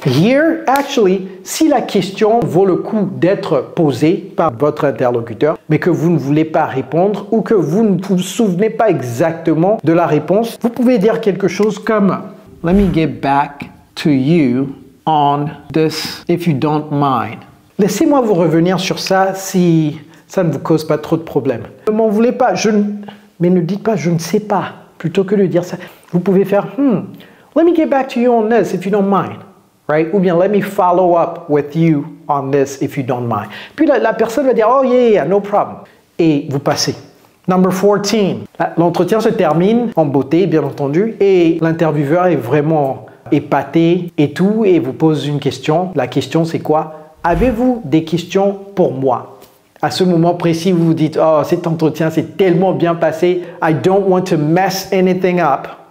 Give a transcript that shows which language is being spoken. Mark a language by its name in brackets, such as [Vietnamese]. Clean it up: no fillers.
[English] Here, actually, [French] si la question vaut le coup d'être posée par votre interlocuteur, mais que vous ne voulez pas répondre ou que vous ne vous souvenez pas exactement de la réponse, vous pouvez dire quelque chose comme [English] Let me get back to you on this if you don't mind. [French] Laissez-moi vous revenir sur ça si ça ne vous cause pas trop de problèmes. Ne m'en voulez pas, mais ne dites pas je ne sais pas, plutôt que de dire ça. [English] Vous pouvez faire let me get back to you on this if you don't mind, right? Ou bien let me follow up with you on this if you don't mind. [French] Puis la personne va dire [English] oh yeah, no problem. [French] Et vous passez. [English] Number 14. [French] L'entretien se termine en beauté, bien entendu, et l'intervieweur est vraiment épaté et tout, et vous pose une question. La question c'est quoi? Avez-vous des questions pour moi? À ce moment précis, vous vous dites, oh, cet entretien s'est tellement bien passé, [English] I don't want to mess anything up.